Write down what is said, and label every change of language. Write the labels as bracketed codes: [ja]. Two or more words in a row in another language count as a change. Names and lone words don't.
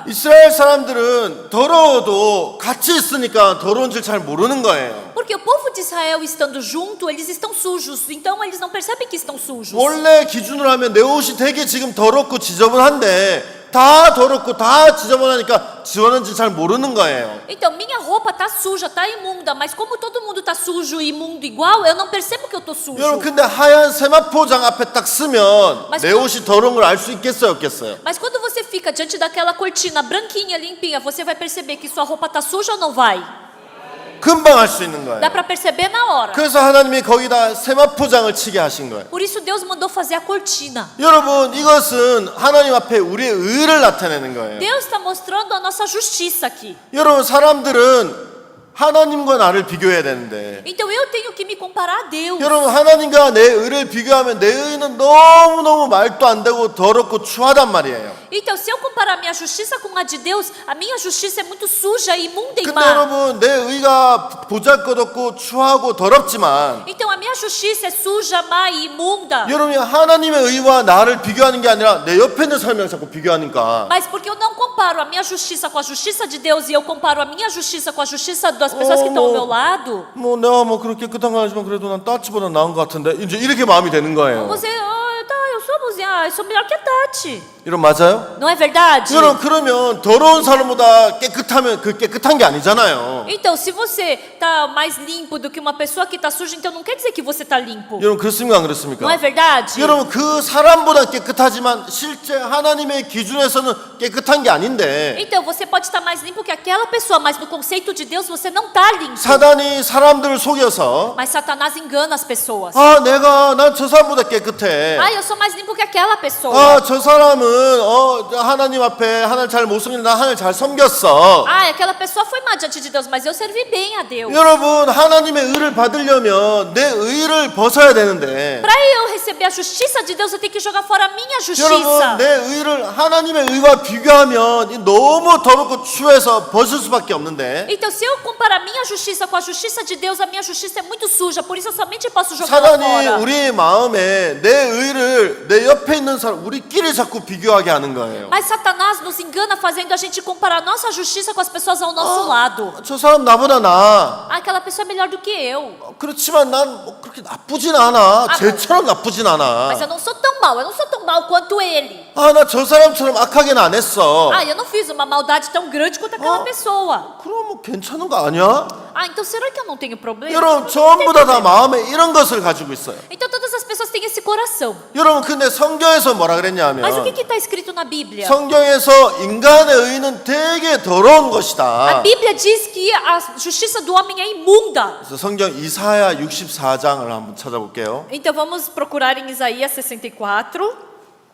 [ko] 이스라엘 사람들은 더러워도 같이 있으니까 더러운 줄 잘 모르는 거예요. [pt] Porque o povo de Israel estando junto, eles estão sujos. Então eles não percebem que estão sujos. [ko] 원래 기준으로 하면 내 옷이 되게 지금 더럽고 지저분한데 다 더럽고 다 지저분하니까 지저분한지 잘 모르는 거예요. [pt] Então minha roupa tá suja, tá imunda, mas como todo mundo tá sujo e imundo igual, eu não percebo que eu tô sujo. [ko] 여러분 근데 하얀 세마포장 앞에 딱 쓰면 [pt] Mas [ko] 내 옷이 더러운 걸 알 수 있겠어요, 없겠어요? [pt] Mas quando você fica diante daquela cortina branquinha, limpinha, você vai perceber que sua roupa tá suja ou não vai? [ko] 금방 알 수 있는 거예요. [pt] Dá pra perceber na hora. [ko] 그래서 하나님이 거기다 세마포장을 치게 하신 거예요. [pt] Por isso Deus mandou fazer a cortina. [ko] 여러분 이것은 하나님 앞에 우리의 의를 나타내는 거예요. [pt] Deus está mostrando a nossa justiça aqui. [ko] 여러분 사람들은 하나님과 나를 비교해야 되는데 [pt] Então eu tenho que me comparar a Deus. [ko] 여러분 하나님과 내 의를 비교하면 내 의는 너무너무 말도 안 되고 더럽고 추하단 말이에요. [pt] Então se eu comparar minha justiça com a de Deus, a minha justiça é muito suja, imunda e [ko] 근데 [pt] má. [ko] 여러분 내 의가 보잘것없고 추하고 더럽지만 [pt] Então a minha justiça é suja, má e imunda. [ko] 여러분이 하나님의 의와 나를 비교하는 게 아니라 내 옆에 있는 사람이랑 자꾸 비교하니까 [pt] Mas porque eu não comparo a minha justiça com a justiça de Deus e eu comparo a minha justiça com a justiça das pessoas que estão ao meu lado, [ko] 뭐 내가 뭐 그렇게 깨끗한 건 아니지만 그래도 난 따치보다 나은 것 같은데 이제 이렇게 마음이 되는 거예요. [pt] você, eu sou bonzinha, eu sou melhor que a Tati. [ko] 이런 맞아요? [pt] Não é verdade? [ko] 여러분 그러면 더러운 사람보다 깨끗하면 그 깨끗한 게 아니잖아요. [pt] Então, se você tá mais limpo do que uma pessoa que tá suja, então não quer dizer que você tá limpo. [ko] 여러분 그렇습니까 안 그렇습니까? [pt] Não é verdade? [ko] 여러분 그 사람보다 깨끗하지만 실제 하나님의 기준에서는 깨끗한 게 아닌데 [pt] Então, você pode estar mais limpo que aquela pessoa, mas no conceito de Deus você não tá limpo. [ko] 사단이 사람들을 속여서 [pt] Mas Satanás engana as pessoas. [ko] 아 난 저 사람보다 깨끗해. [pt] Ah, eu sou mais limpo que aquela pessoa. [ko] 아 저 사람은 하나님 앞에 하나님 잘 못 섬기는데 나 하나님 잘 섬겼어. [pt] Ah, aquela pessoa foi má diante de Deus, mas eu servi bem a Deus. [ko] 여러분 하나님의 의를 받으려면 내 의를 벗어야 되는데 [pt] Para eu receber a justiça de Deus, eu tenho que jogar fora a minha justiça. [ko] 여러분 내 의를 하나님의 의와 비교하면 너무 더럽고 추해서 벗을 수밖에 없는데 [pt] Então, se eu comparar a minha justiça com a justiça de Deus, a minha justiça é muito suja, por isso eu somente posso jogar ela [ko] 사단이 [pt] fora. [ko] 우리의 마음에 내 의를 내 옆에 있는 사람 우리끼리 자꾸 비교하게 하는 거예요. [pt] Mas Satanás nos engana fazendo a gente comparar a nossa justiça com as pessoas ao nosso lado. [ko] 저 사람 나보다 나아. [pt] Ah, aquela pessoa é melhor do que eu. [ko] 그렇지만 난 뭐 그렇게 나쁘진 않아. 쟤처럼 나쁘진 않아. [pt] Mas eu não sou tão mal, eu não sou tão mal quanto ele. [ko] 아, 나 저 사람처럼 악하게는 안 했어. [pt] Ah, eu não fiz uma maldade tão grande quanto aquela pessoa. [ko] 그럼 뭐 괜찮은 거 아니야? [pt] Ah, então será que eu não tenho problema? [ko] 여러분 전부 다 마음에 이런 것을 가지고 있어요. [pt] Então todas as pessoas têm esse coração. [ko] 여러분 근데 성경에서 뭐라 [pt] Mas o [ko] 그랬냐면 [pt] que está escrito na Bíblia? [ko] 성경에서 인간의 의는 되게 더러운 것이다. [pt] A Bíblia diz que a justiça do homem é imunda. [ko] 그래서 성경 이사야 64장을 한번 찾아볼게요. [pt] Então vamos procurar em Isaías 64.